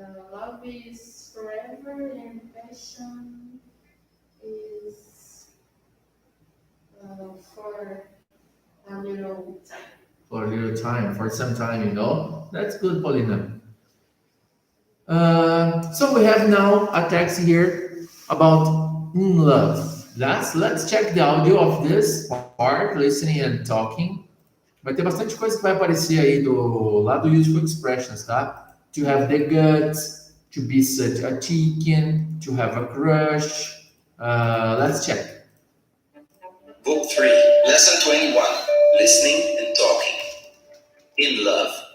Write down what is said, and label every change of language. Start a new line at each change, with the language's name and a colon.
English: Love is forever and passion is for a little time. For a little time, for some time, you know. That's good, Paulina. So we have now a text here about in love. Let's check the audio of this part, listening and talking.
Portuguese: Vai ter bastante coisa que vai aparecer aí do lado useful expressions, tá?
English: To have the guts, to be such a chicken, to have a crush. Let's check. Book 3, Lesson 21, Listening and Talking. In Love.